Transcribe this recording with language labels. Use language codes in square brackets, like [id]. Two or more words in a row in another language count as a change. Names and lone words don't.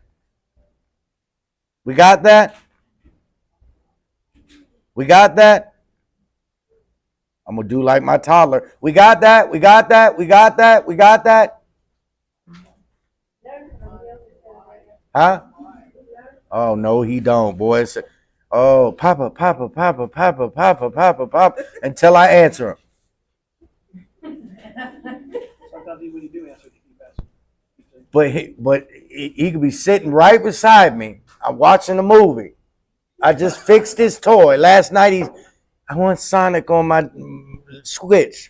[en] We got that? We got that? I'm going to do like my toddler. We got that? We got that? We got that? We got that? Huh? Oh, no, he don't, boy. Oh, Papa, Papa, Papa, Papa, Papa, Papa, Papa, until I answer him. Sometimes when you do answer, But he could be sitting right beside me. I'm watching a movie. I just fixed his toy. Last night I want Sonic on my Switch.